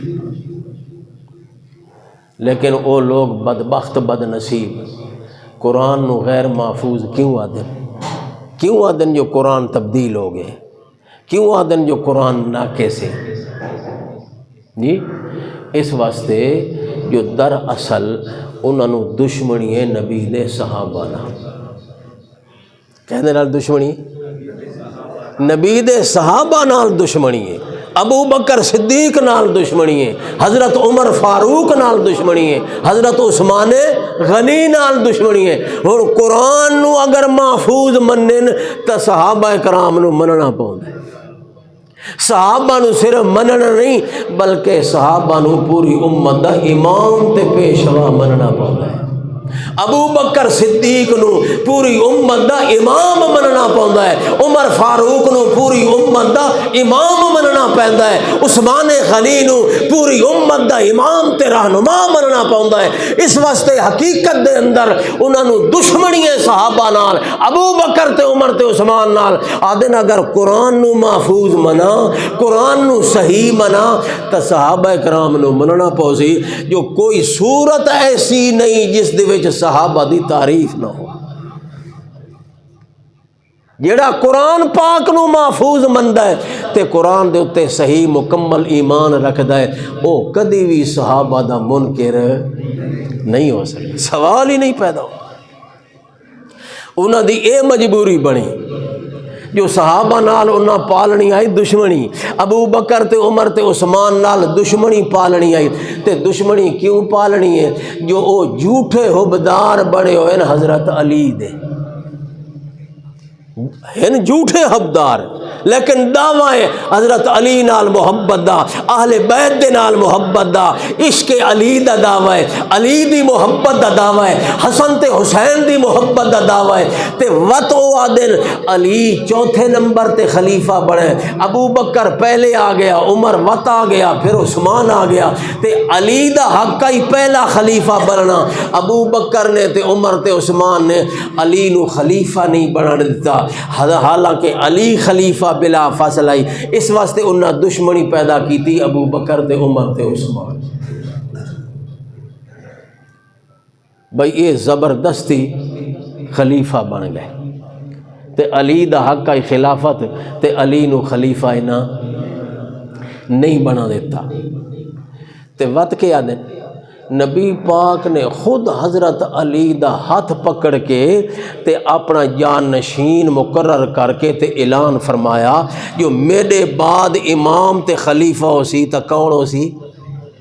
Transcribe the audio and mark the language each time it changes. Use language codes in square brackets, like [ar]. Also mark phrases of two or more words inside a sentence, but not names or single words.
[ur] لیکن وہ لوگ [pa] بدبخت بد نصیب قرآن نو غیر محفوظ کیوں آدن؟ کیوں آدن جو قرآن تبدیل ہو گئے؟ کیوں آدن جو قرآن ناقص ہے؟ جی اس واسطے جو در اصل انہوں نے دشمنی ہے نبی دے صحابہ نال۔ کہنے نال دشمنی نبی دے صحابہ نال دشمنی ہے، ابو بکر صدیق نال دشمنی ہے، حضرت عمر فاروق نال دشمنی ہے، حضرت عثمان غنی نال دشمنی ہے۔ اور قرآن نو اگر محفوظ منن تو صحابہ کرام نو مننا پوندا ہے۔ صحابہ نو صرف مننا نہیں بلکہ صحابہ نو پوری امت دا امام تے پیشوا مننا پوندا ہے۔ ابو بکر صدیق نو پوری امت دا امام مننا پوندا ہے، عمر فاروق نو پوری امت دا امام مننا پیندا ہے، عثمان غنی نو پوری امت دا امام تے رہنما مننا پوندا ہے۔ اس واسطے حقیقت دے اندر انہاں نو دشمنی ہے صحابہ نال، ابو بکر تے عمر تے عثمان نال۔ آدن اگر قرآن نو محفوظ منا، قرآن نو صحیح منا تو صحابہ کرام نو مننا پوسی۔ جو کوئی صورت ایسی نہیں جس دے وچ صحابہ دی تعریف نہ ہو۔ جیڑا قرآن پاک نو محفوظ مندا ہے تے قرآن دے اتے صحیح مکمل ایمان رکھدا ہے، او کدی بھی صحابہ دا منکر نہیں ہو سکتا، سوال ہی نہیں پیدا ہو۔ انہاں دی اے مجبوری بنی جو صحابہ نال انہاں پالنی آئی دشمنی، ابو بکر تے عمر تے عثمان نال دشمنی پالنی آئی۔ تے دشمنی کیوں پالنی ہے؟ جو او جھوٹے حبدار بڑے ہوئے نا حضرت علی دے، ہیں جھوٹے حبدار لیکن دعویٰ ہے حضرت علی نال محبت دا، اہل بیت دے نال محبت دا، عشق علی دا دعویٰ ہے، علی دی محبت دا دعویٰ ہے، حسن تے حسین دی محبت دا دعویٰ ہے۔ تے وط او آدن علی چوتھے نمبر تے خلیفہ بڑھے، ابو بکر پہلے آ گیا، عمر وط آ گیا، پھر عثمان آ گیا، تے علی دا حق ہی پہلا خلیفہ بننا۔ ابو بکر نے تے عمر تے عثمان نے علی نو خلیفہ نہیں بنا دیتا، حالانکہ علی خلیفہ بلا فاصلہ ہی۔ اس واسطے انہاں دشمنی پیدا کی تھی ابو بکر تے عمر تے عثمان۔ [ur] بھئی یہ زبردستی خلیفہ بن گئے [pa] تے علی دا حق ہے خلافت تے علی نو خلیفہ نہ نہیں بنا دیتا۔ تے وقت کیا دیں نبی پاک نے خود حضرت علی دا ہاتھ پکڑ کے تے اپنا جانشین مقرر کر کے تے اعلان فرمایا جو میرے بعد امام تے خلیفہ ہو سی تا کون ہو سی؟